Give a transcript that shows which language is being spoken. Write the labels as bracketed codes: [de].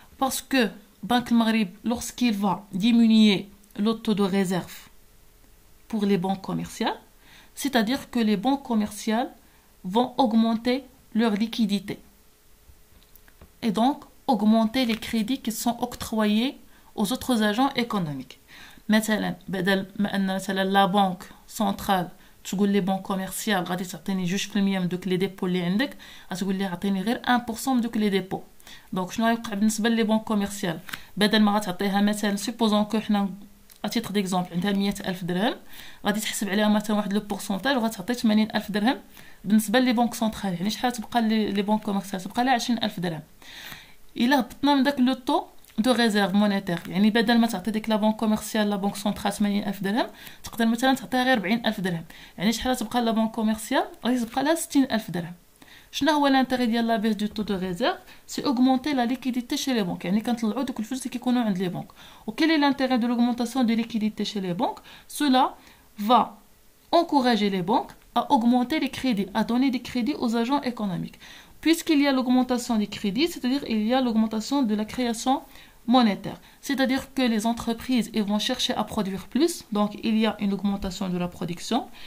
[fr] Parce que Banque du Maghreb, lorsqu'il va diminuer le taux de réserve pour les banques commerciales, c'est-à-dire que les banques commerciales vont augmenter leur liquidité et donc augmenter les crédits qui sont octroyés aux autres agents économiques. [ar] مثلا بدل ما ان مثلا لا بنك سنترال تقول لي بنك كوميرسيال غادي تعطيني 2% من دوك لي ديبو اللي عندك، غتقول لي عطيني غير 1% من دوك لي ديبو. دونك شنو غيوقع بالنسبه لي بنك كوميرسيال؟ بدل ما غتعطيها مثلا سيبوزون كو حنا اتيتر ديكزامبل عندها 100,000 درهم، غادي تحسب عليها مثلا واحد لو بورسونتاج وغتعطي 80,000 درهم. بالنسبه لي بنك سنترال يعني شحال تبقى لي بنك كوميرسيال؟ تبقى لها 20,000 درهم. الا هبطنا من داك لو طو [fr] de réserve monétaire. [ar] يعني بدل ما تعطي ديك لا بنك كوميرسيال لا بنك سنترال 80,000 درهم تقدر مثلا تعطيها غير 40,000 درهم. يعني شحال تبقى لا بنك كوميرسيال؟ غادي تبقى لها 60,000 درهم. شنو هو لانتيغي ديال لا بيس دو تو دو ريزيرف؟ [fr] سي اوغمونتي لا ليكيديتي شي لي بنك. [ar] يعني كنطلعوا دوك الفلوس اللي كيكونوا عند لي بنك. وكاين لي لانتيغي دو [fr] l'augmentation de liquidité chez les banques. Cela va encourager les banques à augmenter les crédits, à donner des crédits aux agents économiques. Puisqu'il y a l'augmentation des crédits, c'est-à-dire il y a l'augmentation de la création monétaire. C'est-à-dire que les entreprises ils vont chercher à produire plus, donc il y a une augmentation de la production.